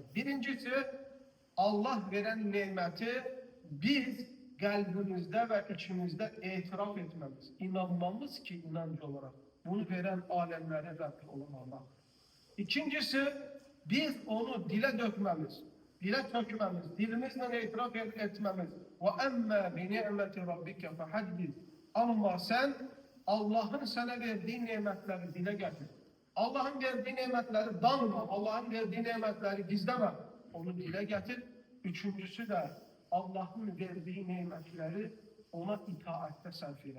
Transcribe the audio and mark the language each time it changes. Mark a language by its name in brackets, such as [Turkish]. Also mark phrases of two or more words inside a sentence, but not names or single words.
[Turkish] Birincisi, Allah veren nimeti biz kalbimizde ve içimizde itiraf etmemiz, inanmamız ki inancı olarak. Bunu veren alemlere Rabbi olan Allah. İkincisi, biz onu dile dökmemiz, dilimizle itiraf etmemiz. [Arabic] وَاَمَّا بِنِعْمَةِ رَبِّكَ فَحَدِّثْ [Turkish] Ama sen Allah'ın sana verdiği nimetleri dile getir. Allah'ın verdiği nimetleri danma, Allah'ın verdiği nimetleri gizleme. Onu dile getir. Üçüncüsü de Allah'ın verdiği nimetleri ona itaatte sarf eyle.